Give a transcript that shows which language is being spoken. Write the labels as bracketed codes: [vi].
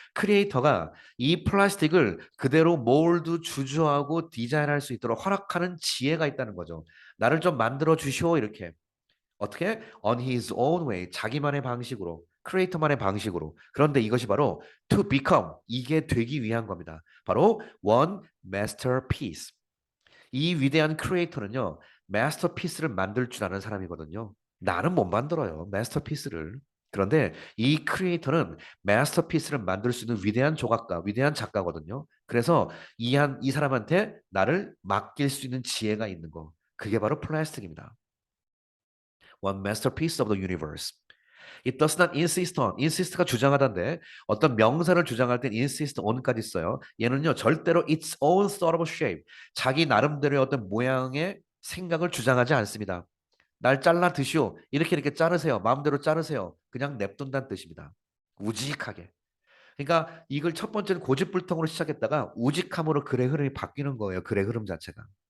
[ko] 크리에이터가 이 플라스틱을 그대로 몰드 주저하고 디자인할 수 있도록 허락하는 지혜가 있다는 거죠. 나를 좀 만들어 주시오 이렇게. 어떻게? [en] On his own way. [ko] 자기만의 방식으로. 크리에이터만의 방식으로. 그런데 이것이 바로 [en] to become [ko] 이게 되기 위한 겁니다. [en] 바로 one masterpiece. [ko] 이 위대한 크리에이터는요. 마스터피스를 만들 줄 아는 사람이거든요. 나는 못 만들어요. 마스터피스를. 그런데 이 크리에이터는 마스터피스를 만들 수 있는 위대한 조각가, 위대한 작가거든요. 그래서 이 사람한테 나를 맡길 수 있는 지혜가 있는 거. 그게 바로 플라스틱입니다. [en] One masterpiece of the universe. It does not insist on. [ko] insist가 주장하다인데 어떤 명사를 주장할 땐 insist on까지 써요. 얘는요 절대로 [en] its own sort of shape. [ko] 자기 나름대로의 어떤 모양의 생각을 주장하지 않습니다. 날 잘라 드시오. 이렇게 자르세요. 마음대로 자르세요. 그냥 냅둔다는 뜻입니다. 우직하게. 그러니까 이걸 첫 번째는 고집불통으로 시작했다가 우직함으로 글의 흐름이 바뀌는 거예요. 글의 흐름 자체가.